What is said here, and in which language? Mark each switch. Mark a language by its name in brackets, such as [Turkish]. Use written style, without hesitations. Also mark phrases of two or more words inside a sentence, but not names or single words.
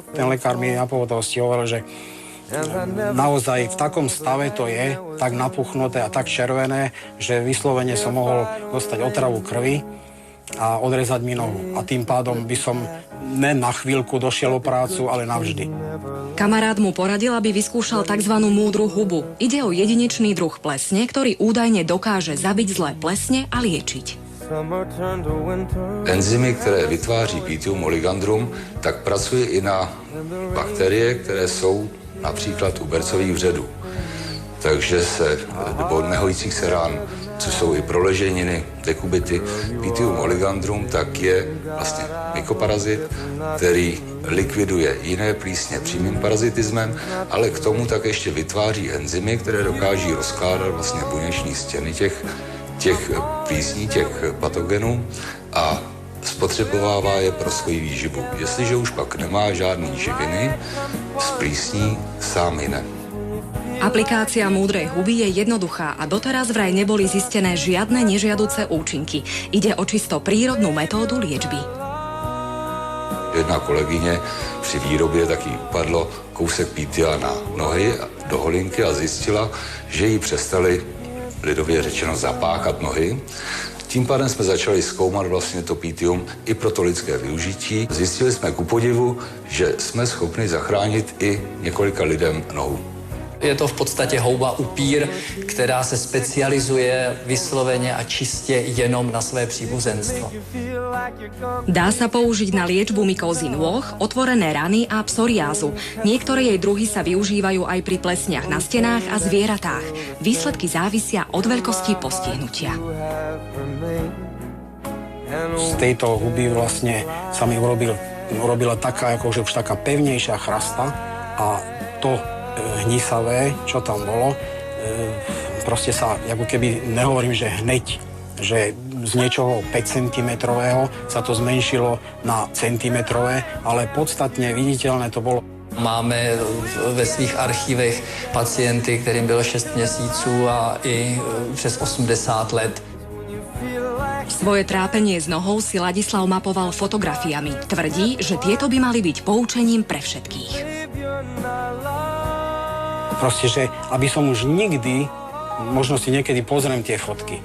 [Slovak] Ten lekár mi na pohotovosti hovoril, že naozaj v takom stave to je, tak napuchnuté a tak červené, že vyslovene som mohol dostať otravu krvi a odrezať mi nohu. A tým pádom by som ne na chvíľku došiel o prácu, ale navždy. Kamarát mu poradil, aby vyskúšal tzv. Múdru hubu. Ide o jedinečný druh plesne, ktorý údajne dokáže zabiť zlé plesne a liečiť. [Czech] Enzymy, které vytváří Pythium oligandrum, tak pracuje i na bakterie, které jsou například u bercových vředů. Takže se, nebo nehojících se rán, což jsou i proleženiny, dekubity. Pythium oligandrum tak je vlastně mykoparazit, který likviduje jiné plísně přímým parazitismem, ale k tomu tak ještě vytváří enzymy, které dokáží rozkládat vlastně buněční stěny těch plísní, těch patogenů a spotřebovává je pro svoji výživu. Jestliže už pak nemá žádný živiny, z plísní sám hyne. [Slovak] Aplikácia múdrej huby je jednoduchá a doteraz vraj neboli zistené žiadne nežiaduce účinky. Ide o čisto prírodnú metódu liečby. [Czech] Jedna kolegyně při výrobě taky upadlo kousek pythia na nohy do holinky a zjistila, že jí přestali lidově řečeno zapáchat nohy. Tím pádem jsme začali zkoumat vlastně to pythium i pro to lidské využití. Zjistili jsme ku podivu, že jsme schopni zachránit i několika lidem nohu. Je to v podstatě houba upír, která se specializuje vysloveně a čistě jenom na své příbuzenstvo. [Slovak] Dá sa použiť na liečbu mykózy nôh, otvorené rany a psoriázu. Niektoré jej druhy sa využívajú aj pri plesniach na stenách a zvieratách. Výsledky závisia od veľkosti postihnutia. Z tejto huby vlastne sa mi urobila taká, akože už taká pevnejšia chrasta a to hnisavé, čo tam bolo, proste sa, ako keby, nehovorím, že hneď, že z niečoho 5 cm sa to zmenšilo na centimetrové, ale podstatne viditeľné to bolo. [Czech] Máme ve svých archívech pacienty, kterým bylo 6 měsíců a i přes 80 let. [Slovak] Svoje trápenie s nohou si Ladislav mapoval fotografiami. Tvrdí, že tieto by mali byť poučením pre všetkých. Proste, že aby som už nikdy, možno si niekedy pozriem tie fotky.